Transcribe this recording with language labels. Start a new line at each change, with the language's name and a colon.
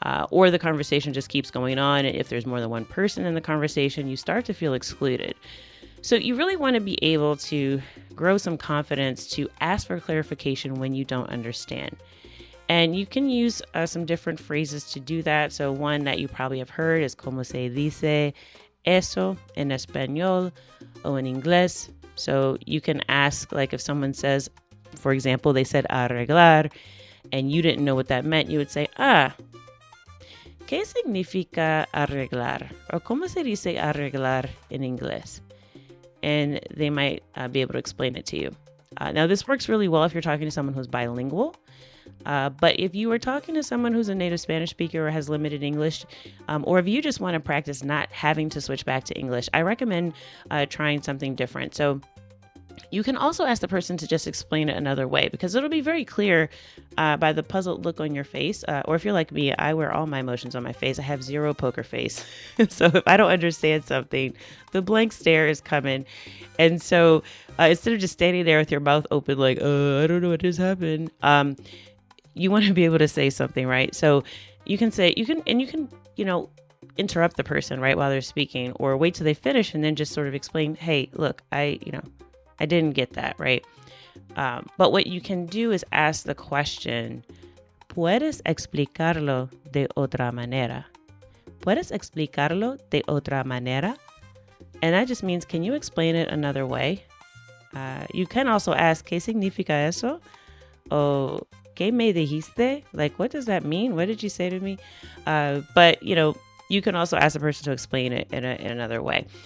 English: Or the conversation just keeps going on. And if there's more than one person in the conversation, you start to feel excluded. So you really want to be able to grow some confidence to ask for clarification when you don't understand. And you can use some different phrases to do that.
Spanish: So one that you probably have heard is como se dice eso en español o en inglés.
English: So you can ask, like if someone says, for example, they said arreglar, and you didn't know what that meant, you would say, ¿qué significa arreglar?
Spanish: Or como se dice arreglar en inglés?
English: And they might be able to explain it to you. Now, this works really well if you're talking to someone who's bilingual. But if you are talking to someone who's a native Spanish speaker or has limited English, or if you just want to practice not having to switch back to English, I recommend trying something different. So you can also ask the person to just explain it another way, because it'll be very clear by the puzzled look on your face. Or if you're like me, I wear all my emotions on my face. I have zero poker face. So if I don't understand something, the blank stare is coming. And so instead of just standing there with your mouth open, like, I don't know what just happened, you want to be able to say something, right? So you can say, you can, interrupt the person right while they're speaking, or wait till they finish and then just sort of explain, hey, look, I didn't get that, right? But what you can do is ask the question, ¿puedes explicarlo de otra manera?
Spanish: ¿Puedes explicarlo de otra manera?
English: And that just means, can you explain it another way? You can also ask, ¿qué significa eso? O, ¿qué me dijiste? Like, what does that mean? What did you say to me? But, you can also ask the person to explain it in another way.